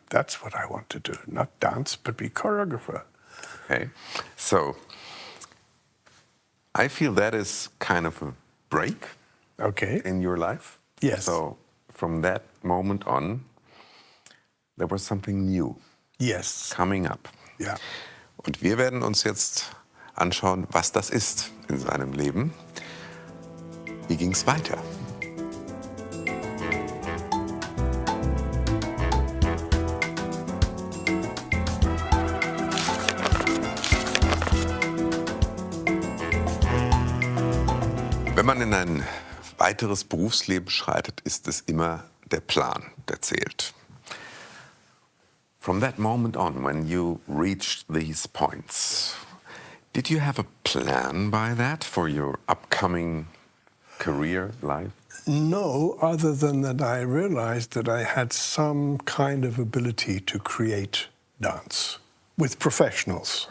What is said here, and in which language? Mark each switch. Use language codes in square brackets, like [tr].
[en] That's what I want to do. Not dance, but be choreographer. Okay. So I feel that is kind of a break Okay. in your life. Yes. So from that moment on, there was something new Yes. coming up. Yeah. [de] Und wir werden uns jetzt anschauen, was das ist in seinem Leben. Wie ging es weiter? Wenn man in ein weiteres Berufsleben schreitet, ist es immer der Plan, der zählt. [en] From that moment on, when you reached these points, did you have a plan by that for your upcoming career life? No, other than that I realized that I had some kind of ability to create dance with professionals.